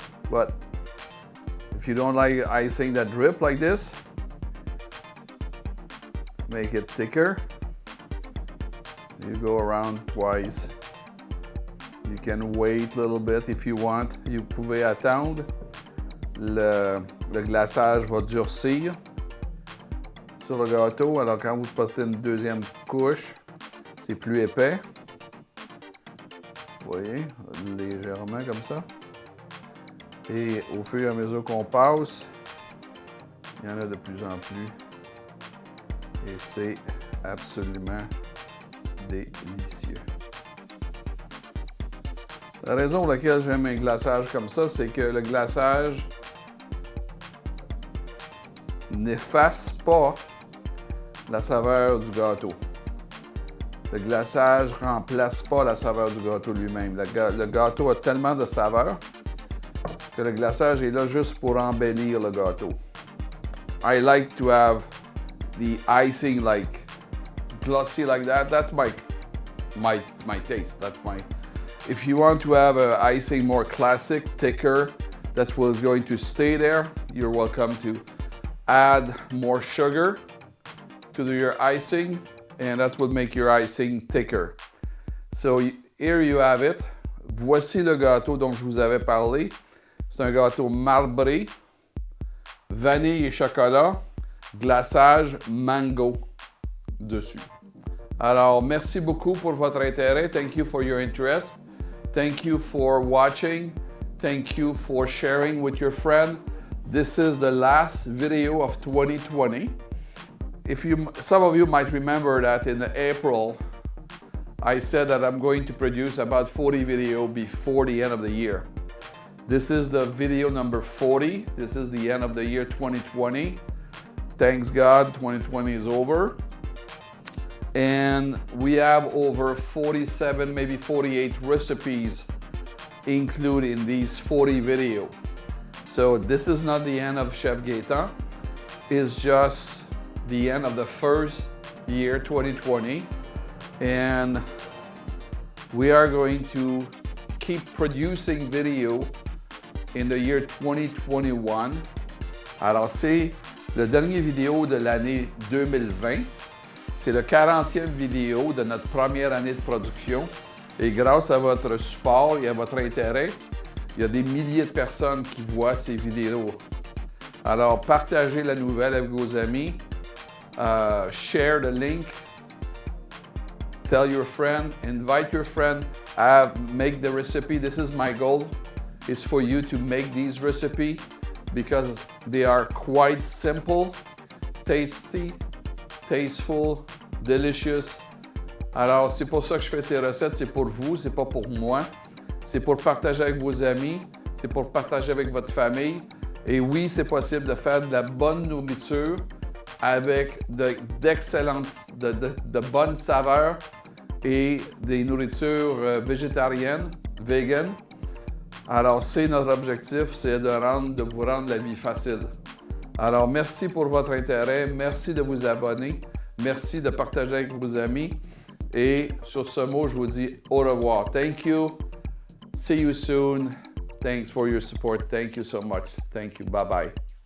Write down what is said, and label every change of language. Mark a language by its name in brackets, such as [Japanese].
[English] But if you don't like icing that drip like this, make it thicker. You go around twice. You can wait a little bit if you want. [French] Vous pouvez attendre. Le glaçage va durcir sur le gâteau. Alors quand vous portez une deuxième couche, c'est plus épais. Vous voyez, légèrement comme ça. Et au fur et à mesure qu'on passe, il y en a de plus en plus. Et c'est absolument délicieux. La raison pour laquelle j'aime un glaçage comme ça, c'est que le glaçage n'efface pas la saveur du gâteau. Le glaçage ne remplace pas la saveur du gâteau lui-même. Le gâteau a tellement de saveur que le glaçage est là juste pour embellir le gâteau. [English] I like to have the icing like glossy like that. That's my taste. That's my. If you want to have an icing more classic, thicker, that was going to stay there, you're welcome to add more sugar to your icing and that's what makes your icing thicker. So here you have it. [French] Voici le gâteau dont je vous avais parlé. C'est un gâteau marbré, vanille et chocolat, glaçage mango dessus. Alors, merci beaucoup pour votre intérêt. [English] Thank you for your interest. Thank you for watching. Thank you for sharing with your friend. This is the last video of 2020. Some of you might remember that in April, I said that I'm going to produce about 40 videos before the end of the year. This is the video number 40. This is the end of the year 2020. Thanks God, 2020 is over. And we have over 47, maybe 48 recipes included in these 40 videos. So this is not the end of Chef Gaetan. It's just the end of the first year, 2020. And we are going to keep producing video in the year 2021. [French] Alors c'est le dernier vidéo de l'année 2020. C'est le 40e vidéo de notre première année de production. Et grâce à votre support et à votre intérêt, il y a des milliers de personnes qui voient ces vidéos. Alors, partagez la nouvelle avec vos amis. [English] Share the link. Tell your friend. Invite your friend. Make the recipe. This is my goal. Is for you to make these recipes because they are quite simple, tasty, tasteful, delicious. [French] Alors, c'est pour ça que je fais ces recettes. C'est pour vous, c'est pas pour moi. C'est pour partager avec vos amis. C'est pour partager avec votre famille. Et oui, c'est possible de faire de la bonne nourriture avec d'excellentes, de bonnes saveurs et des nourritures végétariennes, vegan. Alors, c'est notre objectif, c'est de vous rendre la vie facile. Alors, merci pour votre intérêt, merci de vous abonner, merci de partager avec vos amis. Et sur ce mot, je vous dis au revoir. [English] Thank you. See you soon. Thanks for your support. Thank you so much. Thank you. Bye-bye.